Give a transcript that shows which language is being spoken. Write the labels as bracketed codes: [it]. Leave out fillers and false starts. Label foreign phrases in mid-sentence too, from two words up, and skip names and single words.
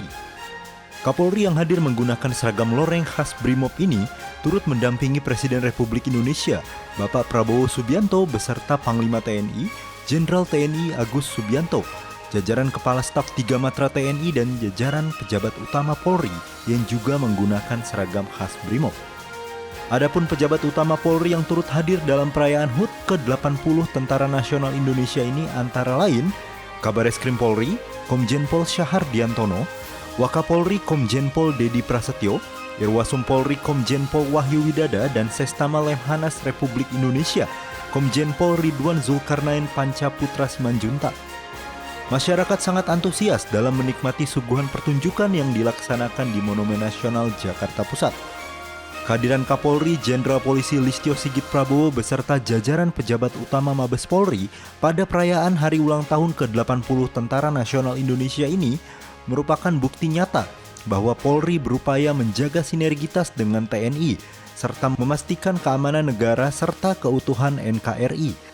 [id] Kapolri yang hadir menggunakan seragam loreng khas Brimob ini turut mendampingi Presiden Republik Indonesia, Bapak Prabowo Subianto beserta Panglima TNI, Jenderal TNI Agus Subianto, jajaran Kepala Staf 3 Matra TNI dan jajaran pejabat utama Polri yang juga menggunakan seragam khas Brimob. Adapun pejabat utama Polri yang turut hadir dalam perayaan HUT ke-80 Tentara Nasional Indonesia ini antara lain Kabareskrim Polri, Komjen Pol Syahar Diantono, Wakapolri Komjen Pol Dedi Prasetyo, Irwasum Polri Komjen Pol Wahyu Widada dan Sestama Lemhanas Republik Indonesia, Komjen Pol Ridwan Zulkarnain Pancaputra Simanjuntak. Masyarakat sangat antusias dalam menikmati suguhan pertunjukan yang dilaksanakan di Monumen Nasional Jakarta Pusat. Kehadiran Kapolri Jenderal Polisi Listio Sigit Prabowo beserta jajaran pejabat utama Mabes Polri pada perayaan Hari Ulang Tahun ke-80 Tentara Nasional Indonesia ini merupakan bukti nyata bahwa Polri berupaya menjaga sinergitas dengan TNI serta memastikan keamanan negara serta keutuhan NKRI.